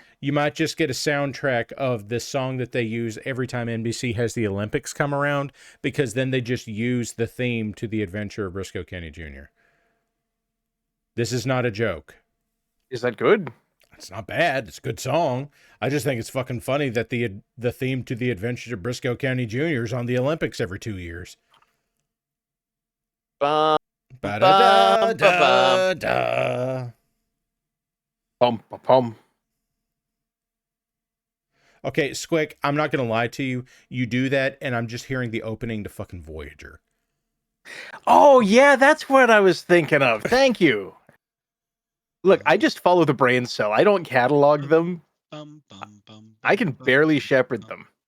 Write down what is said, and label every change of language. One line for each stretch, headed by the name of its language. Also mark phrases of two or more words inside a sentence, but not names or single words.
English: You might just get a soundtrack of this song that they use every time NBC has the Olympics come around, because then they just use the theme to The Adventure of Briscoe County Jr. This is not a joke. Is that good? It's not bad. It's a good song. I just think it's fucking funny that the theme to The Adventures of Briscoe County Jr. is on the Olympics every 2 years. Ba-da-da-da-da. Pum, pum. Okay, Squick, I'm not going to lie to you. You do that, and I'm just hearing the opening to fucking Voyager. Oh, yeah, that's what I was thinking of. Thank you. Look, I just follow the brain cell. I don't catalog them. I can barely shepherd them.